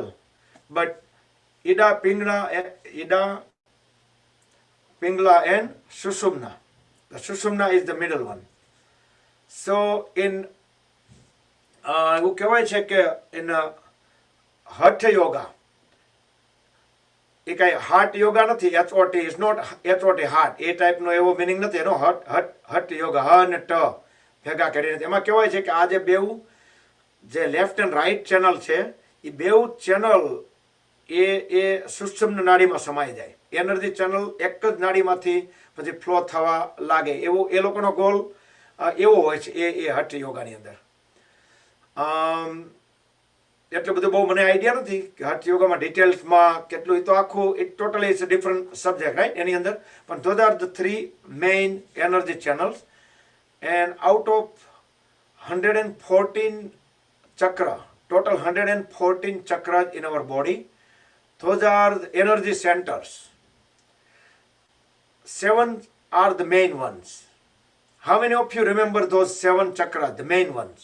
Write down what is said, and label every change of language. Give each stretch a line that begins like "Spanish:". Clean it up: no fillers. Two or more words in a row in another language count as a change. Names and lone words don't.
English: But Ida, Pingla, and Sushumna. The Sushumna is the middle one. So in in Hatha Yoga,
Gujarati: એ કઈ
English: heart yoga
Gujarati: નથી.
English: HOT is not HOT heart.
Gujarati: એ ટાઈપનો એવો મિનિંગ નથી એનો. હટ યોગા, હ અને ટ ભેગા કરીને એમાં કહેવાય છે કે આ જે બેઉ જે
English: left and right channel
Gujarati: છે એ બેઉ ચેનલ એ સુષુમ્ન નાડીમાં સમાઈ જાય.
English: energy channel
Gujarati: એક જ નાડીમાંથી પછી ફ્લો થવા લાગે એવો એ લોકોનો ગોલ એવો હોય છે એ હઠ યોગાની અંદર. એટલું બધું બહુ મને આઈડિયા નથી કે હઠ યોગામાં ડિટેલ્સમાં કેટલું. એ તો આખું
English: it totally it's a different subject right
Gujarati: એની અંદર. પણ
English: those are the three main energy channels. and out of 114 chakra, total 114 chakras in our body. Those are the energy centers. 7 are the main ones. How many of you remember those 7 chakras, the main ones?